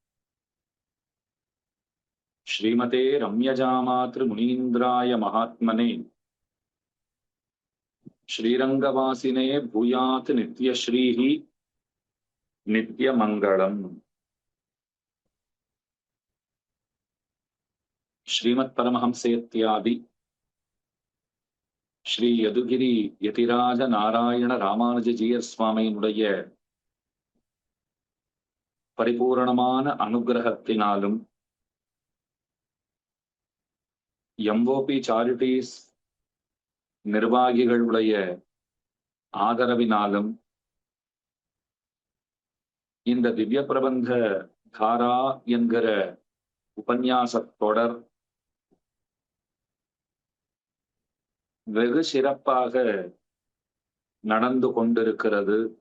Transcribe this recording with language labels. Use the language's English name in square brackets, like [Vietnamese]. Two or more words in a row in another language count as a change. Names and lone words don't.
[Sanskrit] श्रीमते रम्यजामातृमुनीन्द्राय महात्मने श्रीरंगवासिने भूयात् नित्यश्रीः नित्यमंगलम्। श्रीमत् परमहंसेत्यादि श्री यदुगिरी यतिराज नारायण रामानुजजीयर சுவாமியினுடைய [Tamil] பரிபூரணமான அனுகிரகத்தினாலும் எம்ஓபி சாரிட்டிஸ் நிர்வாகிகளுடைய ஆதரவினாலும் இந்த திவ்ய பிரபந்த தாரா என்கிற உபன்யாச தொடர் வெகு சிறப்பாக நடந்து கொண்டிருக்கிறது.